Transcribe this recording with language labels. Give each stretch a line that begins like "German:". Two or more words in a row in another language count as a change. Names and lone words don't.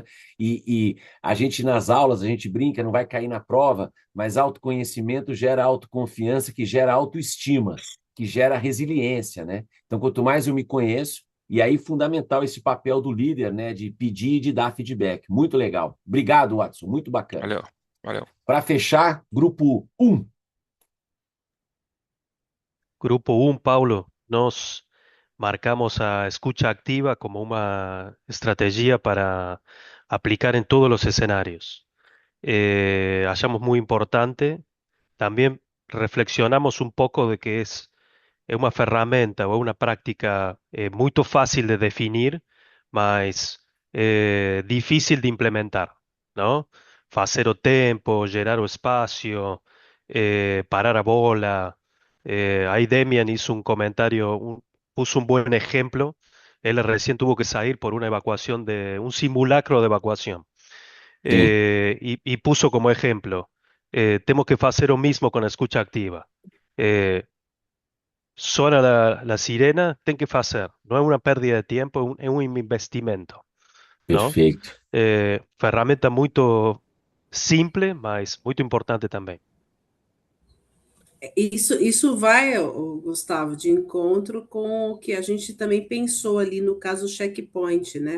Portuguese: E a gente nas aulas, a gente brinca, não vai cair na prova, mas autoconhecimento gera autoconfiança, que gera autoestima, que gera resiliência, né? Então, quanto mais eu me conheço, e aí, fundamental esse papel do líder, né, de pedir e de dar feedback. Muito legal. Obrigado, Watson. Muito bacana. Valeu, valeu. Para fechar, grupo 1. Grupo 1, Paulo,
Spanish: nos marcamos a escucha activa como una estrategia para aplicar en todos los escenarios. Hallamos muy importante. También reflexionamos un poco de que es una ferramenta o una práctica muy fácil de definir, mas difícil de implementar, ¿no?
Portuguese: Fazer o tempo, gerar o espacio, parar a bola.
Spanish: Ahí Demian hizo un comentario, puso un buen ejemplo. Él recién tuvo que salir por una evacuación un simulacro de evacuación.
Portuguese: Sim.
Spanish: Y puso como ejemplo, tenemos que hacer lo mismo con la escucha activa. Suena la sirena,
Portuguese: tem que
Spanish: hacer. No es una pérdida de tiempo, es un investimento, ¿no?
Portuguese: Perfeito. Ferramenta
Spanish: muy simple,
Portuguese: mas muito importante também. Isso vai, Gustavo, de encontro com o que a gente também pensou ali no caso do checkpoint, né?